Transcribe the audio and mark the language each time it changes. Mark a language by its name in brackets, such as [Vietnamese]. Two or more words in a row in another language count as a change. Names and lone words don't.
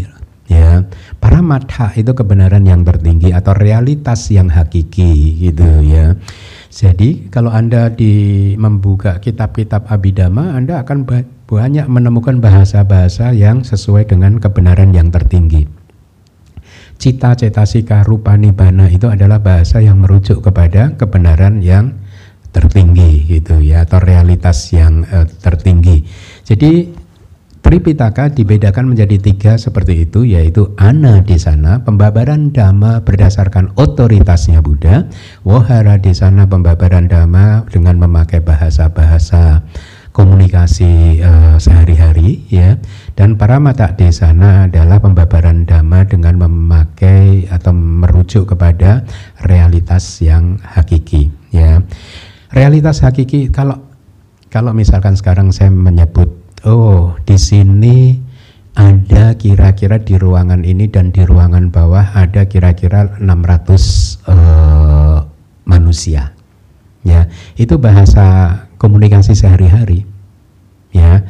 [Indonesian] Ya, Paramattha itu kebenaran yang tertinggi atau realitas yang hakiki gitu ya. Jadi kalau Anda membuka kitab-kitab Abhidhamma, Anda akan banyak menemukan bahasa-bahasa yang sesuai dengan kebenaran yang tertinggi. Cita, cetasika, rupa, nibbana itu adalah bahasa yang merujuk kepada kebenaran yang tertinggi gitu ya, atau realitas yang tertinggi. Jadi Tripitaka dibedakan menjadi 3 seperti itu, yaitu Anadesana, pembabaran dhamma berdasarkan otoritasnya Buddha, [Pali] Wohara Desana, [Indonesian] pembabaran dhamma dengan memakai bahasa-bahasa komunikasi sehari-hari ya, dan [Pali] Paramattha Desana [Indonesian] adalah pembabaran dhamma dengan memakai atau merujuk kepada realitas yang hakiki ya. Realitas hakiki, kalau misalkan sekarang saya menyebut, oh di sini ada kira-kira di ruangan ini dan di ruangan bawah ada kira-kira 600 manusia, ya itu bahasa komunikasi sehari-hari, ya.